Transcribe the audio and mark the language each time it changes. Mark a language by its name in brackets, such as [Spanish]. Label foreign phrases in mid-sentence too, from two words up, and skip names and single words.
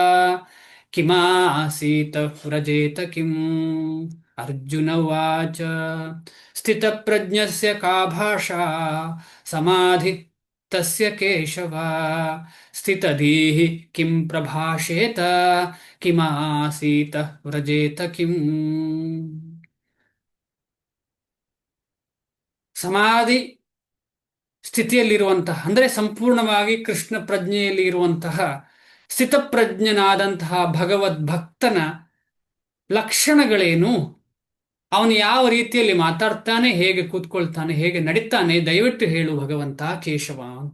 [Sanskrit] किमासीत व्रजेत किम् अर्जुन उवाच स्थितप्रज्ञस्य का भाषा समाधि तस्य केशव स्थितधीः किं प्रभाषेत किमासीत व्रजेत किम् [Kannada] ಸಮಾಧಿ ಸ್ಥಿತಿಯಲ್ಲಿರುವಂತಹ ಅಂದರೆ ಸಂಪೂರ್ಣವಾಗಿ ಕೃಷ್ಣ ಪ್ರಜ್ಞೆಯಲ್ಲಿ ಇರುವಂತಹ ಸ್ಥಿತಪ್ರಜ್ಞನಾದಂತಹ ಭಗವದ್ಭಕ್ತನ ಲಕ್ಷಣಗಳೇನು, ಅವನು ಯಾವ ರೀತಿಯಲ್ಲಿ ಮಾತಾಡ್ತಾನೆ, ಹೇಗೆ ಕೂತ್ಕೊಳ್ತಾನೆ, ಹೇಗೆ ನಡೀತಾನೆ, ದಯವಿಟ್ಟು ಹೇಳು ಭಗವಂತ ಕೇಶವ ಅಂತ.